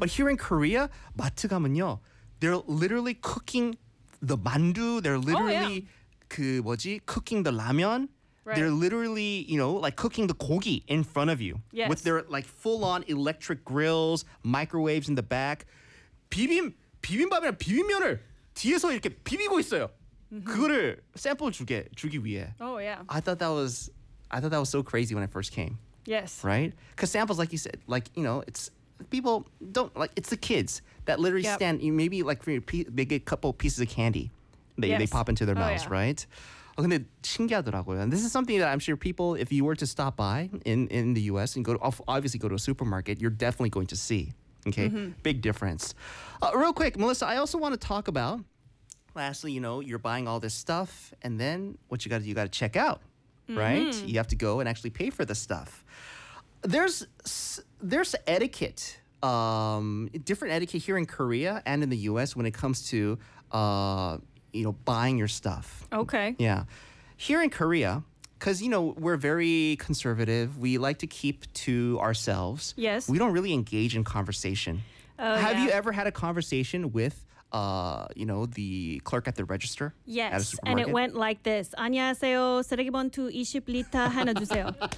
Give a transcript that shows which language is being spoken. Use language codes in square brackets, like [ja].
[en] But here in Korea, [ko] 마트 가면요, [en] they're literally cooking the mandu. They're literally [ko] 그 뭐지? [en] Cooking the ramyeon. Right. They're literally, you know, like cooking the gogi in front of you. Yes. With their like full-on electric grills, microwaves in the back. [ko] 비빔밥이나 비빔면을 뒤에서 이렇게 비비고 있어요. 그거를 샘플 주기 위해. [en] Oh yeah. I thought that was so crazy when I first came. Yes. Right? Because samples, like you said, like, you know, it's people don't like it's the kids that literally stand. You maybe like for your they get a couple pieces of candy, they pop into their mouths, right? [ko] 근데 신기하더라고요. [en] And this is something that I'm sure people, if you were to stop by in the U.S. and go to a supermarket, you're definitely going to see. Okay. Mm-hmm. Big difference. Real quick, Melissa, I also want to talk about. Lastly, you know, you're buying all this stuff, and then what you got to do, you got to check out, right? You have to go and actually pay for the stuff. There's etiquette, different etiquette here in Korea and in the U.S. when it comes to, you know, buying your stuff. Okay. Yeah. Here in Korea, because, you know, we're very conservative. We like to keep to ourselves. Yes. We don't really engage in conversation. Have you ever had a conversation with, you know, the clerk at the register? Yes. At a supermarket? And it went like this. [ko] 안녕하세요. 쓰레기 봉투 20 리터 하나 주세요.